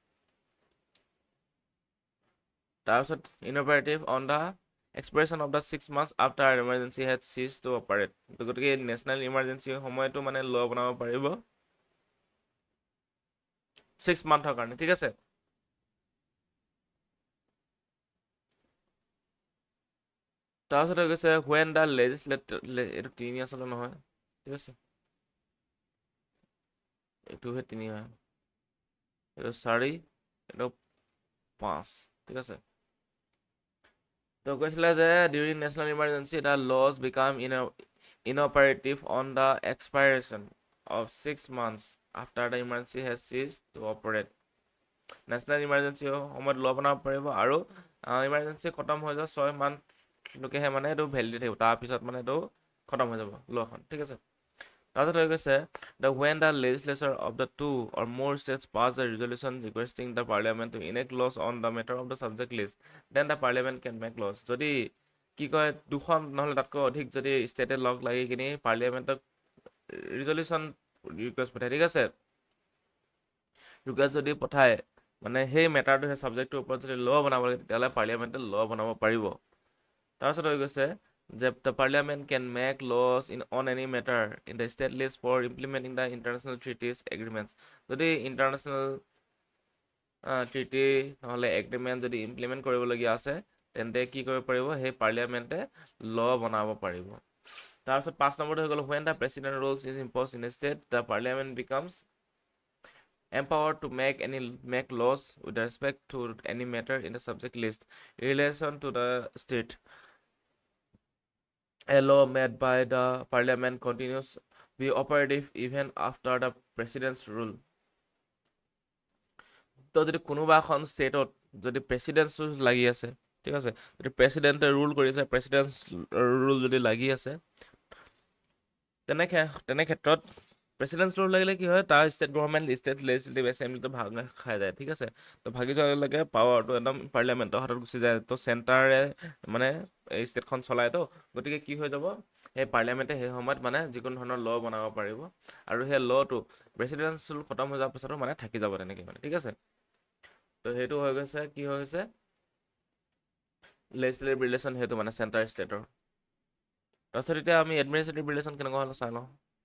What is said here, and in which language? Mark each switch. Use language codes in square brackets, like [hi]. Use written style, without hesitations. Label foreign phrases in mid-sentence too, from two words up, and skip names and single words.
[as] তাৰপিছত [en] inoperative on the expiration of the 6 months after emergency had ceased to operate [as] গতিকে [en] national emergency [as] সময়তো মানে ল বনাব পাৰিব 6 মান্থৰ কাৰণে ঠিক আছে তাৰপিছত হৈ গৈছে [en] when the legislator [as] এইটো 3 আচলতে নহয় ঠিক আছে এইটোহে 3 হয় এইটো 4 এইটো 5 ঠিক আছে তো কৈছিলে যে [en] during national emergency the laws become inoperative on the expiration of 6 months after the emergency has ceased to operate national emergency [as] সময়ত ল বনাব পাৰিব আৰু ইমাৰ্জেঞ্চি খতম হৈ যোৱা 6 মান্থলৈকেহে মানে এইটো ভেলিডিটি থাকিব তাৰপিছত মানে এইটো খতম হৈ যাব লখন ঠিক আছে তাৰপিছত হৈ গৈছে [en] the when the legislature of the 2 or more states pass a resolution requesting the parliament to enact laws on the matter of the subject list then the parliament can make laws [as] যদি কি কয় দুখন নহ'লে তাতকৈ অধিক যদি ষ্টেটে লগ লাগি কিনি পাৰ্লিয়ামেণ্টক [en] resolution request [as] পঠায় ঠিক আছে ৰিকুৱেষ্ট যদি পঠায় মানে সেই মেটাৰটো সেই ছাবজেক্টটোৰ ওপৰত যদি ল বনাব লাগে তেতিয়াহ'লে পাৰ্লিয়ামেণ্টে ল বনাব পাৰিব তাৰপিছত হৈ গৈছে যে [en] the parliament can make laws on any matter in the state list for implementing the international treaties agreements [as] যদি ইণ্টাৰনেশ্যনেল ট্ৰিটি নহ'লে এগ্ৰিমেণ্ট যদি ইমপ্লিমেণ্ট কৰিবলগীয়া আছে তেন্তে কি কৰিব পাৰিব সেই পাৰ্লিয়ামেণ্টে ল বনাব পাৰিব তাৰপিছত 5 নম্বৰটো হৈ গ'ল [en] when the president rules is imposed in a state the parliament becomes empowered to make laws with respect to any matter in the subject list in relation to the state a law made by the parliament continues be operative even after the president's rule [as] তো যদি কোনোবা এখন ষ্টেটত যদি প্ৰেচিডেন্ট লাগি আছে ঠিক আছে যদি [en] president rule [as] কৰিছে [en] president rule [as] যদি লাগি আছে তেনে ক্ষেত্ৰত [en] president rule [as] লাগিলে কি হয় তাৰ [en] state government state legislative assembly [as] ভাগ খাই যায় ঠিক আছে তো ভাগি যোৱাৰ লগে পাৱাৰটো একদম পাৰ্লিয়ামেণ্টৰ হাতত গুচি যায় তো চেণ্টাৰে মানে এই ষ্টেটখন চলায় তো গতিকে কি হৈ যাব সেই পাৰ্লিয়ামেণ্টে সেই সময়ত মানে যিকোনো ধৰণৰ ল বনাব পাৰিব আৰু সেই লটো [en] president rule [as] খতম হৈ যোৱাৰ পিছতো মানে থাকি যাব তেনেকৈ মানে ঠিক আছে তো সেইটো হৈ গৈছে কি হৈ গৈছে [en] legislative relation [as] সেইটো মানে [en] center state [as] তাৰপিছত এতিয়া আমি [en] administrative relation [as] কেনেকুৱা হ'লে চাই লওঁ